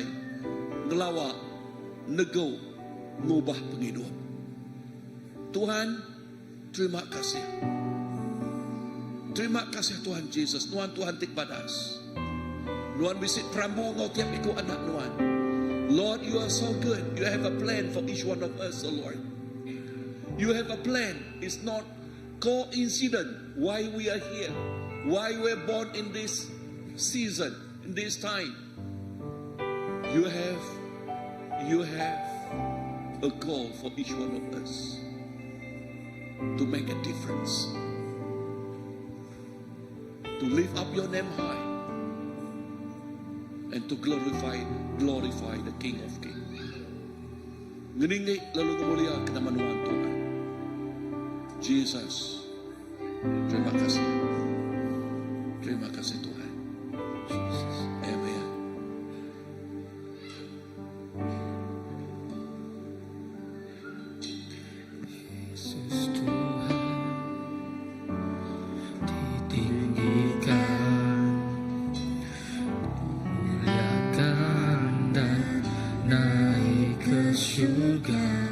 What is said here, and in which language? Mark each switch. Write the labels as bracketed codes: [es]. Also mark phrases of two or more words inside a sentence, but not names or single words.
[iba] Ngelawak. Nego. Ngubah penghidup. Tuhan, terima kasih. Terima kasih Tuhan Yesus. Nuan Tuhan tik badas. Nuan visit Prambo ngau tiap ikut anak Nuan. [en] Lord, you are so good. You have a plan for each one of us, oh Lord. You have a plan. It's not coincidence why we are here. Why we are born in this season, in this time, you have a call for each one of us to make a difference, to lift up your name high, and to glorify the King of Kings. [iba] Ngeningi lalu kemuliaan kenamaan Tuhan. Jesus, terima kasih. Terima kasih Tuhan. Amen. [ms] Yesus Tuhan ditinggikan, muliakan dan naik ke surga.